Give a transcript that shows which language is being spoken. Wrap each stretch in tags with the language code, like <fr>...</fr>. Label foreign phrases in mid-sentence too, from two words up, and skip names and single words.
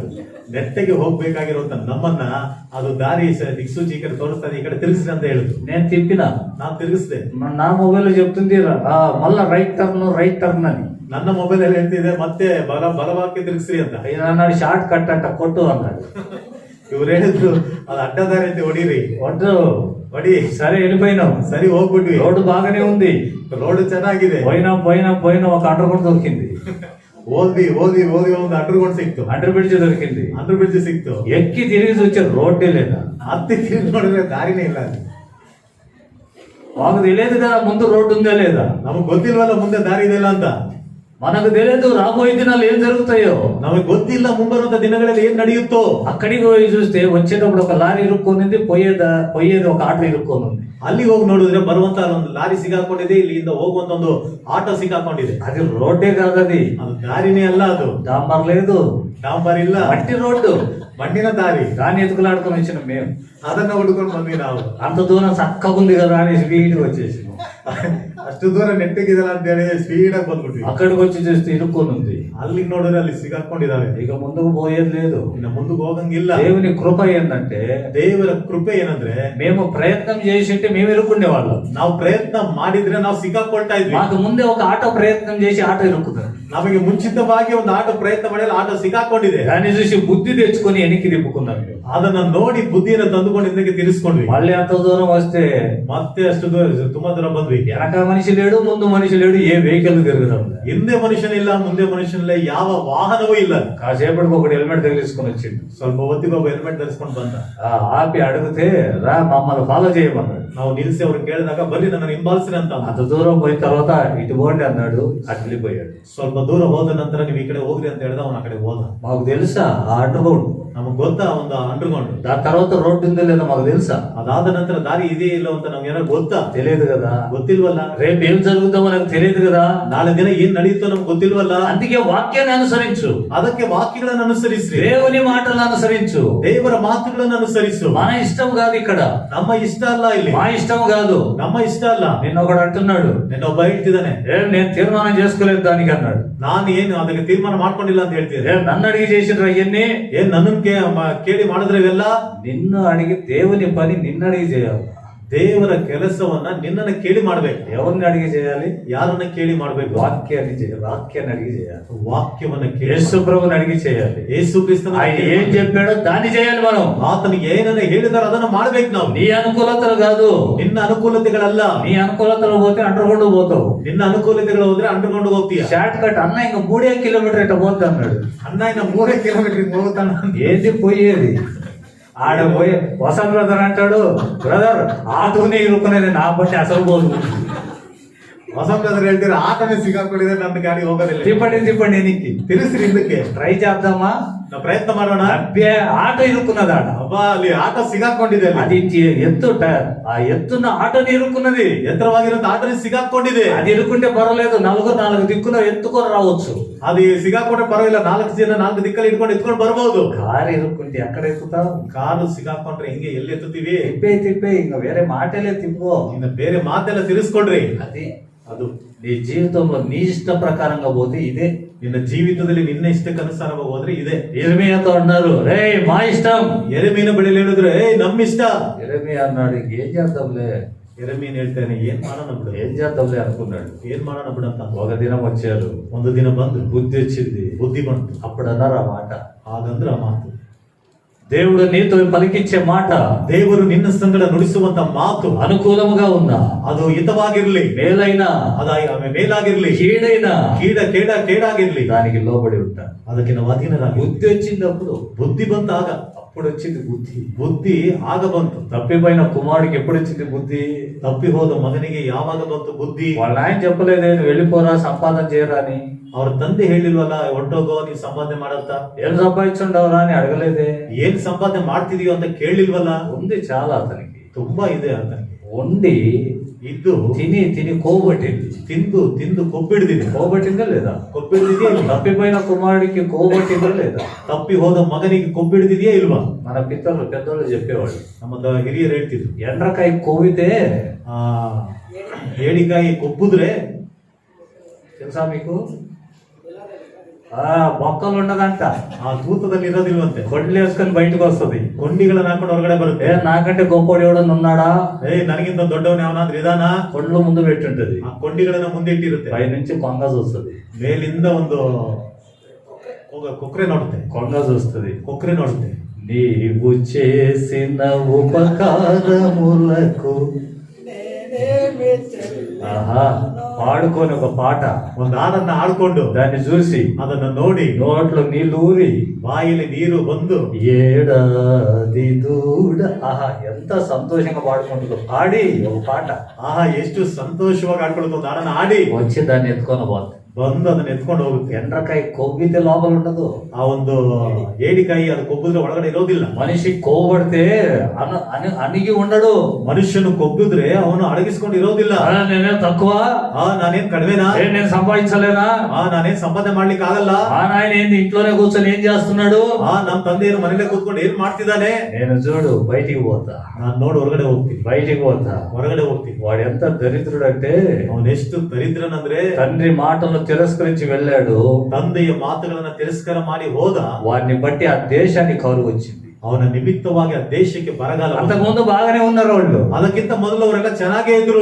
<kn>ನೆಟ್ಟಗೆ ಹೋಗ್ಬೇಕಾಗಿರುವಂತ ನಮ್ಮನ್ನ ಅದು ದಾರಿ ದಿಕ್ಸೂಚಿ ಈ ಕಡೆ ತೋರಿಸ್ತಾರೆ, ಈ ಕಡೆ ತಿರುಗಿಸ್ರಿ ಅಂತ ಹೇಳಿದ್ರು.</kn> <te>నేను తిప్పిన,</te> <kn>ನಾನ್ ತಿರುಗಿಸ್ದೆ.</kn> <te>నా మొబైల్ చెప్తుంది మళ్ళా</te> <en>right turn</en> <te>అని.</te> <kn>ನನ್ನ ಮೊಬೈಲ್ ಅಲ್ಲಿ ಹೇಳ್ತಿದೆ ಮತ್ತೆ ಬಲವಾಗಿ ತಿರುಗಿಸ್ರಿ ಅಂತ.</kn> <te>ఆయన అన్నాడు</te> <en>short cut</en> <te>అంట కొట్టు అన్నాడు.</te> <kn>ಇವ್ರು ಹೇಳಿದ್ರು ಅದು ಅಡ್ಡದಾರಿ ಅಂತ ಹೊಡೀರಿ.</kn> <te>వడ్డు</te> <kn>ಹೊಡಿ.</kn> <te>సరే వెళ్ళిపోయినాం.</te> <kn>ಸರಿ ಹೋಗ್ಬಿಟ್ವಿ.</kn> <te>రోడ్డు బాగానే ఉంది,</te> <kn>ರೋಡ್ ಚೆನ್ನಾಗಿದೆ.</kn> <te>పోయినా ఒక అండర్ దొరికింది.</te> <kn>ಓದಿ ಒಂದು ಅಂಡರ್ಗ್ರೌಂಡ್ ಸಿಕ್ತು.</kn> <en>under bridge</en> <te>దొరికింది.</te> <en>under bridge</en> <kn>ಸಿಕ್ತು.</kn> <te>ఎక్కి తిరిగి చూస్తే రోడ్డే లేదా.</te> <kn>ಹತ್ತಿ ತಿರುಗಿ ನೋಡಿದ್ರೆ ದಾರಿನೇ ಇಲ್ಲ.</kn> <te>మాకు తెలియదు కదా ముందు రోడ్డు ఉందా లేదా.</te> <kn>ನಮಗ್ ಗೊತ್ತಿಲ್ವಲ್ಲ ಮುಂದೆ ದಾರಿ ಇದೆಯಲ್ಲ ಅಂತ.</kn> <te>మనకు తెలియదు రాబోయే దినాలు ఏం జరుగుతాయో.</te> <kn>ನಮಗೆ ಗೊತ್ತಿಲ್ಲ ಮುಂಬರುವಂತ ದಿನಗಳಲ್ಲಿ ಏನ್ ನಡೆಯುತ್ತೋ.</kn> <te>అక్కడికి పోయి చూస్తే వచ్చేటప్పుడు ఒక లారీ ఇరుక్కొనింది, పోయేది ఒక ఆటో ఇరుక్కొనింది.</te> <kn>ಅಲ್ಲಿ ಹೋಗಿ ನೋಡಿದ್ರೆ ಬರುವಂತ ಒಂದು ಲಾರಿ ಸಿಗಾಕೊಂಡಿದೆ, ಇಲ್ಲಿಂದ ಹೋಗುವಂತ ಒಂದು ಆಟೋ ಸಿಗಾಕೊಂಡಿದೆ.</kn> <te>అది రోడ్డే కాదు, అది</te> <kn>ದಾರಿನೇ ಅಲ್ಲ. ಅದು</kn> <te>డాంబర్ లేదు,</te> <kn>ಡಾಂಬರ್ ಇಲ್ಲ,</kn> <te>మట్టి రోడ్డు,</te> <kn>ಮಣ್ಣಿನ ದಾರಿ.</kn> <te>దాన్ని ఎత్తుకులాడుకొని వచ్చిన మేము.</te> <kn>ಅದನ್ನ ಹುಡುಕೊಂಡು ಬಂದ್ವಿ ನಾವು.</kn> <te>అంత దూరం చక్కగా ఉంది కదా అని స్పీడ్ వచ్చేసి</te> <kn>ಅಷ್ಟು ದೂರ ನೆಟ್ಟಿಗಿದಲ್ಲ ಅಂತ ಹೇಳಿ ಸ್ಪೀಡ್ ಆಗಿ ಬಂದ್ಬಿಟ್ವಿ.</kn> <te>అక్కడికి వచ్చి చూస్తే ఇరుక్కొని ఉంది.</te> <kn>ಅಲ್ಲಿಗೆ ನೋಡಿದ್ರೆ ಅಲ್ಲಿ ಸಿಗಾಕೊಂಡಿದ್ದಾರೆ.</kn> <te>ఇక ముందుకు పోయేది లేదు.</te> <kn>ಇನ್ನು ಮುಂದಕ್ಕೆ ಹೋಗಂಗಿಲ್ಲ.</kn> <te>దేవుని కృప ఏంటంటే,</te> <kn>ದೇವರ ಕೃಪೆ ಏನಂದ್ರೆ</kn> <te>మేము ప్రయత్నం చేసింటే మేము ఇరుక్కునే వాళ్ళం.</te> <kn>ನಾವು ಪ್ರಯತ್ನ ಮಾಡಿದ್ರೆ ನಾವು ಸಿಕ್ಕಾಕೊಳ್ತಾ ಇದ್ವಿ.</kn> <te>మాకు ముందే ఒక ఆటో ప్రయత్నం చేసి ఆటో ఇరుక్కుతుంది.</te> <kn>ನಮಗೆ ಮುಂಚಿತವಾಗಿ ಒಂದು ಆಟೋ ಪ್ರಯತ್ನ ಮಾಡಿದ್ರೆ ಆಟೋ ಸಿಕ್ಕಾಕೊಂಡಿದೆ.</kn> <te>దాన్ని చూసి బుద్ధి తెచ్చుకొని వెనక్కి తిప్పుకున్నాం.</te> <kn>ಅದನ್ನ ನೋಡಿ ಬುದ್ಧಿಯನ್ನು ತಂದುಕೊಂಡು ಹಿಂದಕ್ಕೆ ತಿರ್ಸ್ಕೊಂಡ್ವಿ.</kn> <te>మళ్ళీ అంత దూరం వస్తే</te> <kn>ಮತ್ತೆ ಅಷ್ಟು ದೂರ ತುಂಬಾ ದೂರ ಬಂದ್ವಿ.</kn> <te>వెనక మనిషి లేడు, ముందు మనిషి లేడు, ఏ వెహికల్ తిరగడం.</te> <kn>ಹಿಂದೆ ಮನುಷ್ಯನಿಲ್ಲ, ಮುಂದೆ ಮನುಷ್ಯನಿಲ್ಲ, ಯಾವ ವಾಹನವೂ ಇಲ್ಲ.</kn> <te>కాసేపటికి ఒకటి హెల్మెట్ తగిలించుకొని వచ్చిండు.</te> <kn>ಸ್ವಲ್ಪ ಹೊತ್ತಿಗೆ ಒಬ್ಬ ಹೆಲ್ಮೆಟ್ ಧರಿಸ್ಕೊಂಡು ಬಂದ.</kn> <te>ఆపి అడిగితే రా మమ్మల్ని ఫాలో చేయమన్నాడు.</te> <kn>ನಾವು ನಿಲ್ಸಿ ಅವ್ರು ಕೇಳಿದಾಗ ಬರ್ರಿ ನನ್ನ ಹಿಂಬಾಲಿಸ್ರಿ ಅಂತ.</kn> <te>అంత దూరం పోయిన తర్వాత ఇటు పోండి అన్నాడు, అటు వెళ్ళిపోయాడు.</te> <kn>ಸ್ವಲ್ಪ ದೂರ ಹೋದ ನಂತರ ನೀವು ಈ ಕಡೆ ಹೋಗ್ರಿ ಅಂತ ಹೇಳಿದ ಅವನ ಆ ಕಡೆ ಹೋದ.</kn> <te>మాకు తెలుసా ఆ అండర్గ్రౌండ్?</te> <kn>ನಮಗ್ ಗೊತ್ತಾ ಒಂದು ಅಂಡರ್ಗ್ರೌಂಡ್.</kn> <te>దాని తర్వాత రోడ్డు ఉందో లేదో మాకు తెలుసా?</te> <kn>ಅದಾದ ನಂತರ ದಾರಿ ಇದೆಯೇ ಇಲ್ಲ ಅಂತ ನಮ್ಗೆ ಏನಾದ್ರು ಗೊತ್ತಾ?</kn> <te>తెలియదు కదా.</te> <kn>ಗೊತ್ತಿಲ್ವಲ್ಲ.</kn> <te>రేపు ఏం జరుగుతామో నాకు తెలియదు కదా.</te> <kn>ನಾಳೆ ದಿನ ಏನ್ ನಡೆಯುತ್ತೋ ನಮ್ಗೆ ಗೊತ್ತಿಲ್ವಲ್ಲ.</kn> <te>అందుకే వాక్యాన్ని అనుసరించు,</te> <kn>ಅದಕ್ಕೆ ವಾಕ್ಯಗಳನ್ನು ಅನುಸರಿಸಿ,</kn> <te>దేవుని మాటలను అనుసరించు.</te> <kn>ದೇವರ ಮಾತುಗಳನ್ನು ಅನುಸರಿಸು.</kn> <te>మన ఇష్టం కాదు ఇక్కడ,</te> <kn>ನಮ್ಮ ಇಷ್ಟ ಅಲ್ಲ ಇಲ್ಲಿ.</kn> <te>మా ఇష్టం కాదు,</te> <kn>ನಮ್ಮ ಇಷ್ಟ ಅಲ್ಲ.</kn> <te>నిన్న ఒకడు అంటున్నాడు,</te> <kn>ನಿನ್ನ ಒಬ್ಬ ಹೇಳ್ತಿದ್ದಾನೆ,</kn> <te>నేను తీర్మానం చేసుకోలేదు దానికి అన్నాడు.</te> <kn>ನಾನು ಏನು ಅದಕ್ಕೆ ತೀರ್ಮಾನ ಮಾಡ್ಕೊಂಡಿಲ್ಲ ಅಂತ ಹೇಳ್ತಿದ್ದೆ.</kn> <te>నన్ను అడిగి చేసిన అవన్నీ</te> <kn>ಏನ್ ನನ್ನನ್ನು ಕೇಳಿ ಮಾಡಿದ್ರೆ ಇವೆಲ್ಲ?</kn> <te>నిన్ను అడిగి దేవుని పని నిన్ను అడిగి చేయాలి.</te> <kn>ದೇವರ ಕೆಲಸವನ್ನ ನಿನ್ನನ್ನು ಕೇಳಿ ಮಾಡ್ಬೇಕು.</kn> <te>ఎవరిని అడిగి చేయాలి?</te> <kn>ಯಾರನ್ನ ಕೇಳಿ ಮಾಡ್ಬೇಕು?</kn> <te>వాక్యాన్ని చేయాలి. వాక్యాన్ని అడిగి చేయాలి.</te> <kn>ವಾಕ್ಯವನ್ನ ಕೇಳಿ</kn> <te>యేసు ప్రభువుని అడిగి చేయాలి.</te> <kn>ಯೇಸು ಕ್ರಿಸ್ತನ</kn> <te>ఆయన ఏం చెప్పాడో దాన్ని చేయాలి మనం.</te> <kn>ಆತನಿಗೆ ಏನನ್ನ ಹೇಳಿದಾರೋ ಅದನ್ನ ಮಾಡ್ಬೇಕು ನಾವು.</kn> <te>నీ అనుకూలతలు కాదు,</te> <kn>ನಿನ್ನ ಅನುಕೂಲತೆಗಳಲ್ಲ.</kn> <te>నీ అనుకూలతలు పోతే అండర్గ్రౌండ్ పోతావు.</te> <kn>ನಿನ್ನ ಅನುಕೂಲತೆಗಳು ಹೋದ್ರೆ ಅಂಡರ್ಗ್ರೌಂಡ್ ಹೋಗ್ತೀಯ.</kn> <en>short cut</en> <te>అన్న ఇంకా 3 కిలోమీటర్ ఇట్లా పోద్ది అన్నాడు.</te> <kn>ಅಣ್ಣ ಇನ್ನ 3 ಕಿಲೋಮೀಟರ್ ಹೋಗ್ತಾನ.</kn> <te>ఏది పోయేది? ఆడ పోయి వసంత్ బ్రదర్ అంటాడు, బ్రదర్ ఆటోనే ఇరుక్కునేది, నా బట్టి అసలు పోదు.</te> <kn>ಹೊಸಬ್ರದರ್ ಹೇಳ್ತೀರ ಆಟನೇ ಸಿಗಾಕೊಂಡಿದ್ರೆ ನನ್ನ ಗಾಡಿ ಹೋಗೋದಿಲ್ಲ.</kn> <te>తిప్పండి ఎనికి</te> <kn>ತಿರುಸ್ರಿ ಹಿಂದಕ್ಕೆ.</kn> <te>ట్రై చేద్దామా?</te> <kn>ನಾವು ಪ್ರಯತ್ನ ಮಾಡೋಣ.</kn> <te>అబ్బే ఆటో ఇరుక్కున్నది ఆడ.</te> <kn>ಅಬ್ಬಾ ಅಲ್ಲಿ ಆಟೋ ಸಿಗಾಕೊಂಡಿದೆ.</kn> <te>అది ఆ ఎత్తున్న ఆటోని ఇరుక్కున్నది.</te> <kn>ಎತ್ತರವಾಗಿರೋ ಆಟೋನೇ ಸಿಗಾಕೊಂಡಿದೆ.</kn> <te>అది ఇరుక్కుంటే పర్వాలేదు, 4 దిక్కున ఎత్తుకొని రావచ్చు.</te> <kn>అది ಸಿಗಾಕೊಂಡ್ರೆ ಪರವಾಗಿಲ್ಲ, 4 ಜನ 4 ದಿಕ್ಕಲ್ಲಿ ಎತ್ಕೊಂಡು ಬರ್ಬೋದು.</kn> <te>కారు ఇరుక్కుంటే ఎక్కడ ఎత్తుతావు?</te> <kn>ಕಾರು ಸಿಗಾಕೊಂಡ್ರೆ ಹೆಂಗೆ ಎಲ್ಲಿ ಎತ್ತುತ್ತೀವಿ?</kn> <te>తిప్పే ఇంకా వేరే మాటలే తిప్పుకో.</te> <kn>ಇನ್ನು ಬೇರೆ ಮಾತೆಲ್ಲ ತಿರ್ಸ್ಕೊಡ್ರಿ.</kn> <te>ಅದು నీ జీవితంలో నీ ఇష్ట ప్రకారంగా పోతే ఇదే.</te> <kn>ನಿನ್ನ ಜೀವಿತದಲ್ಲಿ ನಿನ್ನ ಇಷ್ಟಕ್ಕನುಸಾರವಾಗಿ ಹೋದ್ರೆ ಇದೆ.</kn> <te>ఇర్మియాతో అన్నారు, రే మా ఇష్టం.</te> <kn>ಎರೆಮೀನ ಬಳಿಯಲ್ಲಿ ಹೇಳಿದ್ರೆ ನಮ್ಮ ಇಷ್ಟ.</kn> <te>ఇర్మియా అన్నాడు, ఏం చేద్దాంలే.</te> <kn>ಎರೆಮೀನ್ ಹೇಳ್ತಾನೆ, ಏನ್ ಮಾಡೋಣ ಬಿಡು,</kn> <te>ఏం చేద్దాంలే అనుకున్నాడు.</te> <kn>ಏನ್ ಮಾಡೋಣ ಬಿಡು ಅಂತ.</kn> <te>ఒక దినం వచ్చారు,</te> <kn>ಒಂದು ದಿನ ಬಂದು</kn> <te>బుద్ధి వచ్చింది.</te> <kn>ಬುದ್ಧಿ ಬಂತು.</kn> <te>అప్పుడు అన్నారు ఆ మాట,</te> <kn>ಹಾಗಂದ್ರೆ ಆ ಮಾತು</kn> <te>దేవుడు నీతో పలికించే మాట,</te> <kn>ದೇವರು ನಿನ್ನ ಸಂಗಡ ನುಡಿಸುವಂತ ಮಾತು</kn> <te>అనుకూలముగా ఉందా?</te> <kn>ಅದು ಹಿತವಾಗಿರ್ಲಿ,</kn> <te>మేలైనా</te> <kn>ಮೇಲಾಗಿರ್ಲಿ,</kn> <te>కీడైనా</te> <kn>ಕೇಡಾಗಿರ್ಲಿ,</kn> <te>దానికి లోబడి ఉంటా.</te> <kn>ಅದಕ್ಕೆ ನಾವು ಅಧೀನರಾಗಿ.</kn> <te>బుద్ధి వచ్చినప్పుడు</te> <kn>ಬುದ್ಧಿ ಬಂತಾಗ</kn> <te>ఎప్పుడు వచ్చింది బుద్ధి?</te> <kn>ಬುದ್ಧಿ ಆಗ ಬಂತು.</kn> <te>తప్పిపోయిన కుమారుడికి ఎప్పుడు వచ్చింది బుద్ధి?</te> <kn>ತಪ್ಪಿ ಹೋದ ಮಗನಿಗೆ ಯಾವಾಗ ಬಂತು బుద్ధి?</kn> <te>వాళ్ళ ఆయన చెప్పలేదే నువ్వు వెళ్ళిపోరా సంపాదన చేయరా అని.</te> <kn>ಅವ್ರ ತಂದೆ ಹೇಳಿಲ್ವಲ್ಲ ಹೊರಟೋಗೋ ನೀನ್ ಸಂಪಾದನೆ ಮಾಡಂತ.</kn> <te>ఏం సంపాదించుండవరా అని అడగలేదే.</te> <kn>ಏನ್ ಸಂಪಾದನೆ ಮಾಡ್ತಿದೀಯೋ ಅಂತ ಕೇಳಿಲ್ವಲ್ಲ.</kn> <te>ఉంది చాలా అతనికి.</te> <kn>ತುಂಬಾ ಇದೆ ಅತನಿಗೆ.</kn> <te>ఉండి</te> <kn>ಇದ್ದು</kn> <te>తిని తిని కోబట్టింది.</te> <kn>ತಿಂದು ತಿಂದು ಕೊಬ್ಬಿಡ್ದಿದೆ.</kn> <te>కోబట్టిందా లేదా?</te> <kn>ಕೊಬ್ಬಿಡ್ದಿದೆಯಾ ಇಲ್ವಾ?</kn> <te>తప్పిపోయిన కుమారుడికి కోబట్టిందా లేదా?</te> <kn>ತಪ್ಪಿ ಹೋದ ಮಗನಿಗೆ ಕೊಬ್ಬಿಡ್ದಿದೆಯಾ ಇಲ್ವಾ?</kn> <te>మన పితరులు పెద్దోళ్ళు చెప్పేవాళ్ళు,</te> <kn>ನಮ್ಮ ಹಿರಿಯರು ಹೇಳ್ತಿದ್ರು,</kn> <te>ఎండ్రకాయ కోవితే</te> <kn>ಆ ಏಡಿಕಾಯಿ ಕೊಬ್ಬಿದ್ರೆ</kn> <te>తెలుసా మీకు? బొక్కలు ఉండదంట,</te> <kn>ಆ ತೂತದಲ್ಲಿ ಇರೋದಿಲ್ವಂತೆ,</kn> <te>కొడ్లు వేసుకొని బయటకు వస్తుంది.</te> <kn>ಕೊಂಡಿಗಳನ್ನ ಹಾಕೊಂಡು ಹೊರಗಡೆ ಬರುತ್ತೆ.</kn> <te>నాకంటే గొప్పవాడు ఎవడన్నా ఉన్నాడా?</te> <kn>ನನಗಿಂತ ದೊಡ್ಡವನ್ ಯಾವನಾದ್ರೂ ಇದಾನ?</kn> <te>కొడ్లు ముందు పెట్టుంటది,</te> <kn>ಆ ಕೊಂಡಿಗಳನ್ನ ಮುಂದೆ ಇಟ್ಟಿರುತ್ತೆ.</kn> <te>పై నుంచి కొంగ చూస్తుంది,</te> <kn>ಮೇಲಿಂದ ಒಂದು ಕೊಕ್ರೆ ನೋಡುತ್ತೆ,</kn> <te>కొంగ చూస్తుంది,</te> <kn>ಕೊಕ್ರೆ ನೋಡುತ್ತೆ.</kn> <te>నీవు చేసిన ఉపకారములకు ఆహా పాడుకొని ఒక పాట,</te> <kn>ಒಂದು ಹಾಡನ್ನ ಹಾಡ್ಕೊಂಡು</kn> <te>దాన్ని చూసి</te> <kn>ಅದನ್ನ ನೋಡಿ</kn> <te>నోట్లో నీళ్లు ఊరి</te> <kn>ಬಾಯಲ್ಲಿ ನೀರು ಬಂದು</kn> <te>ఏడాది దూడ, ఆహా ఎంత సంతోషంగా పాడుకుంటుందో. పాడి ఒక పాట</te> <kn>ಆಹಾ ಎಷ್ಟು ಸಂತೋಷವಾಗಿ ಹಾಡ್ಕೊಳ್ತು. ಒಂದು ಹಾಡನ್ನ ಹಾಡಿ</kn> <te>వచ్చి దాన్ని ఎత్తుకొని పోతుంది.</te> <kn>ಬಂದು ಅದನ್ನ ಎತ್ಕೊಂಡು ಹೋಗುತ್ತೆ.</kn> <te>ఎండ్రకాయ కొవ్వితే లోపల ఉండదు,</te> <kn>ಆ ಒಂದು ಏಡಿಕಾಯಿ ಅದು ಕೊಬ್ಬಿದ್ರೆ ಒಳಗಡೆ ಇರೋದಿಲ್ಲ.</kn> <te>మనిషి కోబడితే అణిగి ఉండడు.</te> <kn>ಮನುಷ್ಯನು ಕೊಬ್ಬಿದ್ರೆ ಅವನು ಅಡಗಿಸ್ಕೊಂಡು ಇರೋದಿಲ್ಲ.</kn> <te>నేనే తక్కువ,</te> <kn>ನಾನೇನ್ ಕಡಿಮೆನಾ,</kn> <te>నేను సంపాదించలేనా,</te> <kn>ನಾನೇನ್ ಸಂಪಾದನೆ ಮಾಡ್ಲಿಕ್ಕೆ ಆಗಲ್ಲ,</kn> <te>మా నాయన ఏంది ఇంట్లోనే కూర్చొని ఏం చేస్తున్నాడు,</te> <kn>ನಮ್ ತಂದೆಯನ್ನು ಮನೇಲೆ ಕೂತ್ಕೊಂಡು ಏನ್ ಮಾಡ್ತಿದ್ದಾನೆ.</kn> <te>నేను చూడు బయటికి పోతా,</te> <kn>ನಾನ್ ನೋಡಿ ಹೊರಗಡೆ ಹೋಗ್ತೀನಿ,</kn> <te>బయటికి పోతా.</te> <kn>ಹೊರಗಡೆ ಹೋಗ್ತೀನಿ.</kn> <te>వాడు ఎంత దరిద్రుడు అంటే</te> <kn>ಅವನೆಷ್ಟು ದರಿದ್ರನಂದ್ರೆ</kn> <te>తండ్రి మాటలను తిరస్కరించి వెళ్ళాడు,</te> <kn>ತಂದೆಯ ಮಾತುಗಳನ್ನ ತಿರಸ್ಕಾರ ಮಾಡಿ ಹೋದ.</kn> <te>వాడిని బట్టి ఆ దేశానికి కరువు వచ్చింది.</te> <kn>ಅವನ ನಿಮಿತ್ತವಾಗಿ ಆ ದೇಶಕ್ಕೆ ಬರಗಾಲ.</kn> <te>అంతకుముందు బాగానే ఉన్నారు వాళ్ళు,</te> <kn>ಅದಕ್ಕಿಂತ ಮೊದಲು ಅವರೆಲ್ಲ ಚೆನ್ನಾಗೇ ಇದ್ರು.</kn>